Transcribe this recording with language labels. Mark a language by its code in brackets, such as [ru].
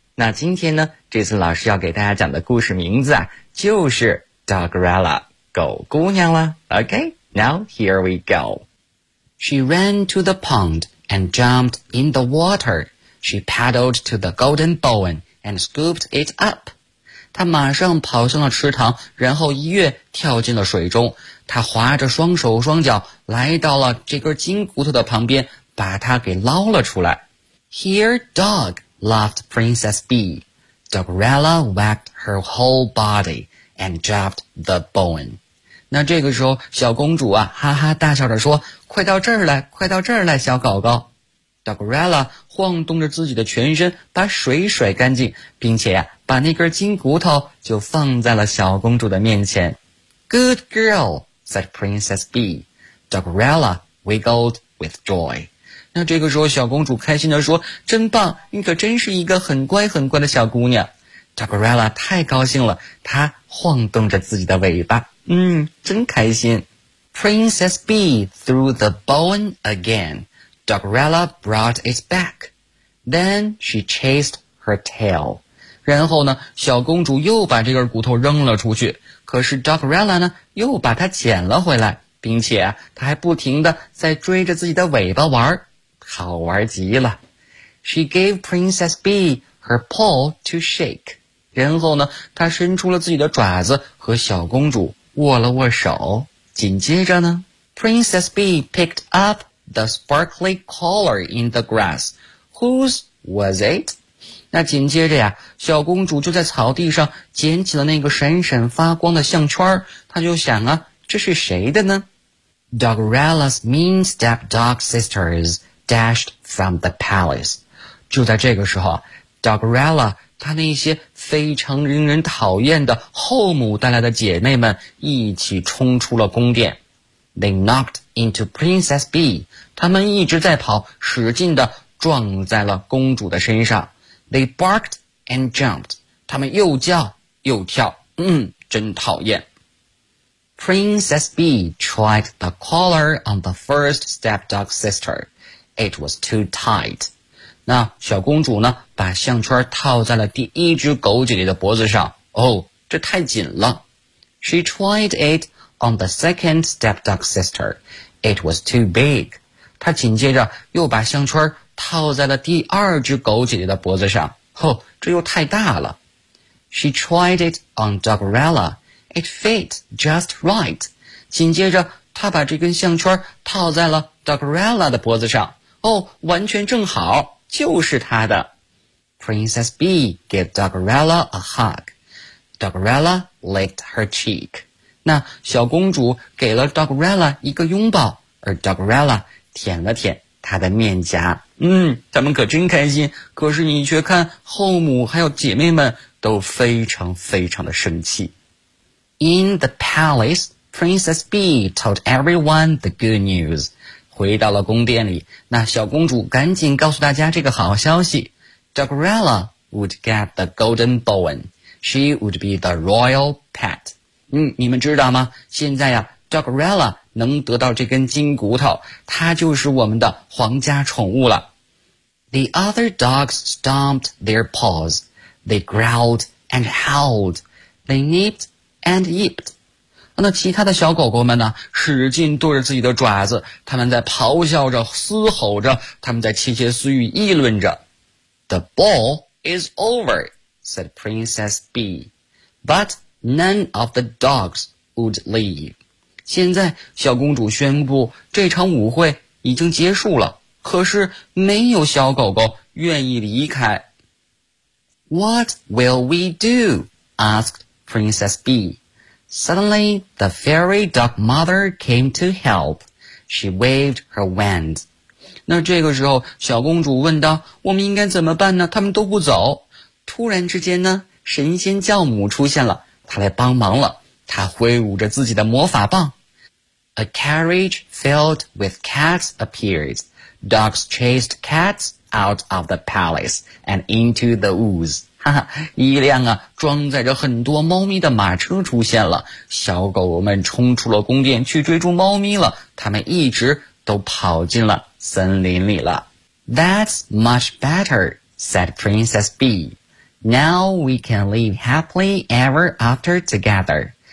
[zh] 那今天呢这次老师要给大家讲的故事名字啊，就是 Doggerella狗姑娘了。 [en] Okay, now here we go. She ran to the pond and jumped in the water. She paddled to the golden bowl and scooped it up. [zh] 她马上跑向了池塘，然后一跃跳进了水中。她划着双手双脚来到了这根金骨头的旁边，把它给捞了出来。 [en] Here, dog, laughed Princess Bee. Doggerella wagged her whole body. And dropped the bone. [zh] 那这个时候小公主啊哈哈大笑着说，快到这儿来，快到这儿来小狗狗。 Doggerella 晃动着自己的全身把水甩干净，并且啊把那根金骨头就放在了小公主的面前。 [en] Good girl, said Princess Bee. Doggerella wiggled with joy. [zh] 那这个时候小公主开心地说，真棒，你可真是一个很乖很乖的小姑娘。 Doggerella 太高兴了，她晃动着自己的尾巴，嗯，真开心。 [en] Princess Bee threw the bone again. Doggerella brought it back. Then she chased her tail. [zh] 然后呢，小公主又把这根骨头扔了出去，可是 Dogrella 呢，又把它捡了回来，并且啊，她还不停地在追着自己的尾巴玩，好玩极了。 [en] She gave Princess Bee her paw to shake. [zh] 然后呢，她伸出了自己的爪子，和小公主握了握手。紧接着呢， [en] Princess Bee picked up the sparkly collar in the grass. Whose was it? [zh] 那紧接着呀，小公主就在草地上捡起了那个闪闪发光的项圈，她就想啊，这是谁的呢？ [en] Dogrella's mean stepdog sisters dashed from the palace. [zh] 就在这个时候， Dogrella 她那些非常令人讨厌的后母带来的姐妹们一起冲出了宫殿。 [en] They knocked into Princess Bee. [zh] 她们一直在跑，使劲地撞在了公主的身上。 [en] They barked and jumped. [zh] 她们又叫又跳，真讨厌。 [en] Princess Bee tried the collar on the first stepdog sister. It was too tight. [zh] 那小公主呢，把项圈套在了第一只狗姐姐的脖子上。哦，这太紧了。 [en] She tried it on the second stepdog sister. It was too big. [zh] 她紧接着又把项圈套在了第二只狗姐姐的脖子上。哦，这又太大了。 [en] She tried it on Dogrella. It fit just right. [zh] 紧接着他把这根项圈套在了 Dogrella 的脖子上。哦，完全正好，就是他的。 [en] Princess Bee gave Dogrella a hug. Dogrella licked her cheek. [zh] 那小公主给了 Dogrella 一个拥抱，而 Dogrella 舔了舔她的面颊。他们可真开心，可是你却看后母还有姐妹们都非常非常的生气。 [en] In the palace, Princess Bee told everyone the good news. [zh] 回到了宫殿里，那小公主赶紧告诉大家这个好消息。 [en] Dogrella would get the golden bone. She would be the royal pet. [zh] 你们知道吗？现在呀， Dogrella 能得到这根金骨头，她就是我们的皇家宠物了。 [en] The other dogs stomped their paws. They growled and howled. They nipped. And yipped. [zh] 那其他的小狗狗们呢，使劲跺着自己的爪子，他们在咆哮着，嘶吼着，他们在窃窃私语，议论着。 [en] The ball is over, said Princess Bee. But none of the dogs would leave. [zh] 现在小公主宣布这场舞会已经结束了，可是没有小狗狗愿意离开。 [en] What will we do? Asked Princess Bee. Suddenly, the fairy dog mother came to help. She waved her wand. [zh] 那这个时候，小公主问道，我们应该怎么办呢？他们都不走。突然之间呢，神仙教母出现了，她来帮忙了。她挥舞着自己的魔法棒。 [en] A carriage filled with cats appeared. Dogs chased cats out of the palace and into the woods. [zh] 一辆啊装载着很多猫咪的马车出现了，小狗们冲出了宫殿去追逐猫咪了，他们一直都跑进了森林里了。 [en] That's much better, said Princess Bee. Now we can live happily ever after together.